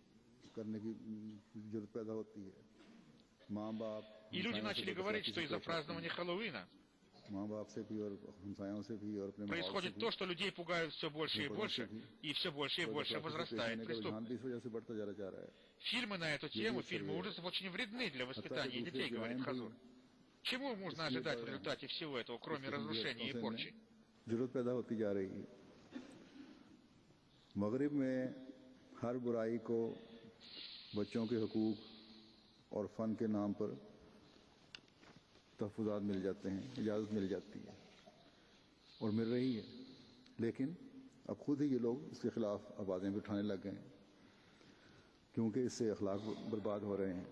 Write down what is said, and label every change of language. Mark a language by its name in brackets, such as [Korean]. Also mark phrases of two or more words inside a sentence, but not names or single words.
[Russian] И люди начали говорить, что из-за празднования Хэллоуина происходит то, что людей пугают все больше и больше возрастает преступность. Фильмы на эту тему, фильмы ужасов, очень вредны для воспитания детей, говорит Хазур. Чему можно ожидать в результате всего этого, кроме разрушения и порчи? [Urdu] مغرب میں ہر برائی کو بچوں کے حقوق اور فن کے نام پر تحفظات مل جاتے ہیں، اجازت مل جاتی ہے اور مل رہی ہے، لیکن اب خود ہی یہ لوگ اس کے خلاف آوازیں بھی اٹھانے لگ گئے ہیں کیونکہ اس سے اخلاق برباد ہو رہے ہیں.